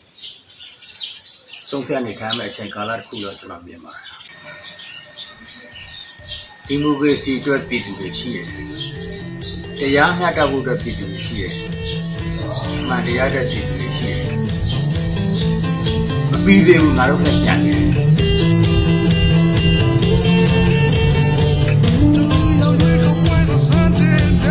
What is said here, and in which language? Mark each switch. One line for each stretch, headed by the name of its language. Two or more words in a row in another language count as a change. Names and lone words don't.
Burmese: ဆုံးဖြတ်နေထိုင်မဲ့အချိန်ကာလတစ်ခုတော့ကျွန်တော်မြင်ပါတယ်ဒီမိုကရေစီအတွက်ပြည်သူတွေရှိတယ်တရားမျှတဖို့အတွက်ပြည်သူတွေရှိတယ်မှန်တရားတဲ့ပြည်သူတွေရှိတယ်မပြီးသေးဘူးငါတို့လည်းကြံနေတယ်
English: Do you know we don't want the sun to